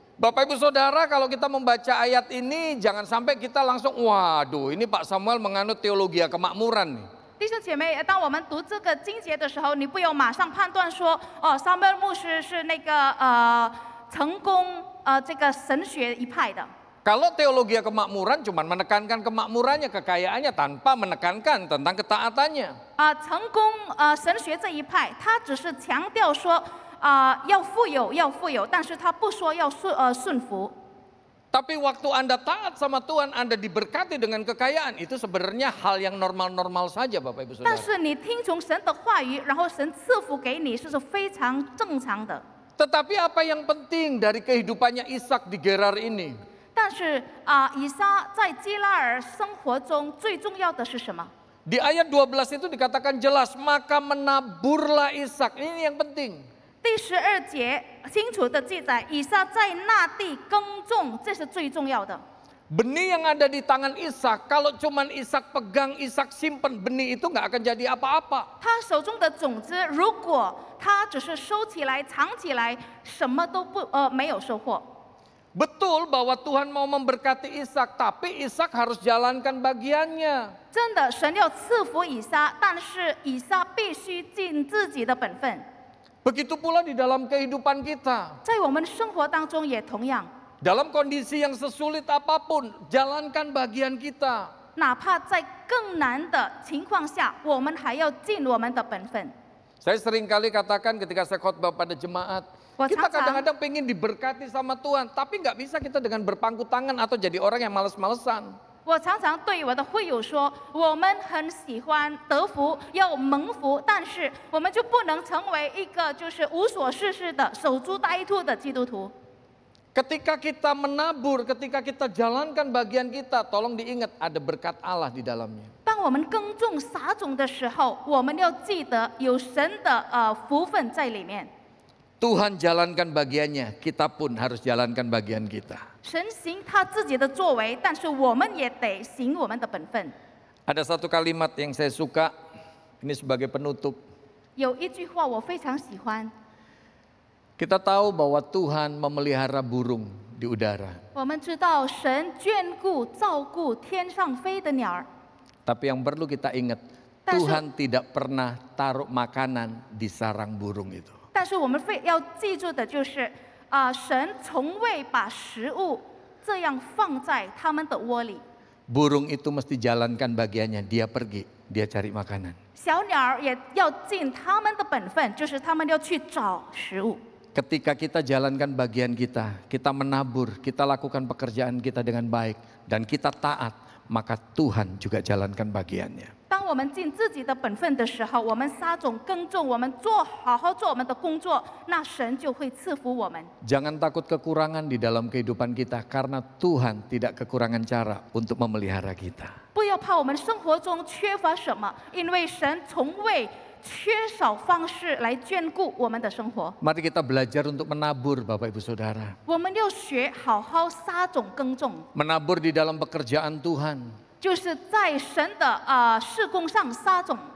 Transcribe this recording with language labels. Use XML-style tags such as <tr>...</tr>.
<id>Bapak Ibu Saudara, kalau kita membaca ayat ini jangan sampai kita langsung waduh ini Pak Samuel menganut teologi kemakmuran nih.</id> <zh>弟兄姐妹，当我们读这个经节的时候，你不要马上判断说，哦，撒母耳牧师是那个成功这个神学一派的。</zh> <id>Kalau teologi kemakmuran cuma menekankan kemakmurannya, kekayaannya tanpa menekankan tentang ketaatannya.</id> <zh>成功神学这一派，他只是强调说要富有，但是他不说要顺服。</zh> <id>Tapi waktu Anda taat sama Tuhan, Anda diberkati dengan kekayaan, itu sebenarnya hal yang normal-normal saja Bapak Ibu</id> <zh>但</zh> <id>Saudara.</id> <zh>是你听从神的话语，然后神赐福给你，是非常正常的。</zh> <id>Tetapi apa yang penting dari kehidupannya Ishak di Gerar ini?</id> <zh>但是以撒在基拉尔生活中最重要的是什么？</zh> <id>Di ayat 12 itu dikatakan jelas, maka menaburlah Ishak. Ini yang penting.</id> <zh>第12节清楚的记载，以撒在那地耕种，这是最重要的。</zh> <id>Benih yang ada di tangan Ishak, kalau cuman Ishak pegang, Ishak simpen, benih itu nggak akan jadi apa-apa.</id> <zh>他手中的种子，如果他只是收起来、藏起来，什么都没有收获。</zh> <id>Betul bahwa Tuhan mau memberkati Ishak, tapi Ishak harus jalankan bagiannya.</id> <zh>真的，神要赐福以撒，但是以撒必须尽自己的本分。</zh> <id>Begitu pula di dalam kehidupan kita.</id> <zh>在我们生活当中也同样，</zh> <id>Dalam kondisi yang sesulit apapun, jalankan bagian kita.</id> <zh>哪怕在更难的情况下，我们还要尽我们的本分。</zh> <id>Saya sering kali katakan ketika saya khotbah pada jemaat, kita kadang-kadang pengen diberkati sama Tuhan, tapi nggak bisa kita dengan berpangku tangan atau jadi orang yang males-malesan.</id> <zh>我常常对我的会友说，我们很喜欢得福，要蒙福，但是我们就不能成为一个就是无所事事的守株待兔的基督徒。</zh> <id>Ketika kita menabur, ketika kita jalankan bagian kita, tolong diingat ada berkat Allah di dalamnya.</id> <zh>当我们耕种撒种的时候，我们要记得有神的福分在里面。</zh> <id>Tuhan jalankan bagiannya, kita pun harus jalankan bagian kita.</id> <zh>神行他自己的作为，但是我们也得行我们的本分。</zh> <id>Ada satu kalimat yang saya suka, ini sebagai penutup.</id> <zh>有一句话我非常喜欢，</zh> <id>Kita tahu bahwa Tuhan memelihara burung di udara.</id> <zh>我们知道神眷顾、照顾天上飞的鸟儿，</zh> <id>Tapi yang perlu kita ingat, Tuhan tidak pernah taruh makanan di sarang burung itu.</id> <zh>但是我们要记住的就是，神从未把食物这样放在他们的窝里。</zh> <id>Burung itu mesti jalankan bagiannya, dia pergi, dia cari makanan.</id> <zh>小鸟儿也要尽他们的本分，就是他们要去找食物。</zh> <id>Ketika kita jalankan bagian kita, kita menabur, kita lakukan pekerjaan kita dengan baik, dan kita taat, maka Tuhan juga jalankan bagiannya.</id> <zh>当我们尽自己的本分的时候，我们撒种耕种，我们好好做我们的工作，那神就会赐福我们。</zh> <id>Jangan takut kekurangan di dalam kehidupan kita, karena Tuhan tidak kekurangan cara untuk memelihara kita.</id> <zh>不要怕我们生活中缺乏什么，因为神从未缺少方式来眷顾我们的生活。</zh> <id>Mari kita belajar untuk menabur, Bapak Ibu Saudara.</id> <zh>我们要学好好撒种耕种，</zh> <id>Menabur di dalam pekerjaan Tuhan.</id> <zh>就是在神的事工上撒种。</zh>